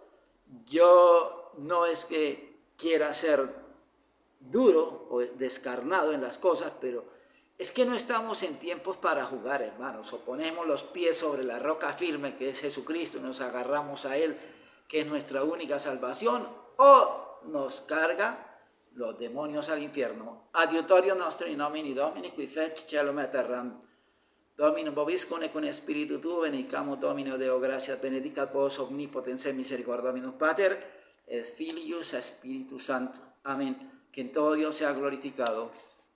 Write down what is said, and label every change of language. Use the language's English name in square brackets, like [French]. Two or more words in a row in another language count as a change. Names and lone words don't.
[Spanish] Yo no es que quiera ser duro o descarnado en las cosas, pero es que no estamos en tiempos para jugar, hermanos. O ponemos los pies sobre la roca firme que es Jesucristo y nos agarramos a Él, que es nuestra única salvación, o nos carga los demonios al infierno. [Latin] Adiutorio nostro in nomine Domini, qui fecit caelum et terram. Dominum vobiscum et cum spiritu tuo, benedicamus Domino Deo gratias, benedicat vos omnipotens et misericordia Dominus Pater, et Filius et Spiritus Sanctus. [Spanish] Amén. Que en todo Dios sea glorificado.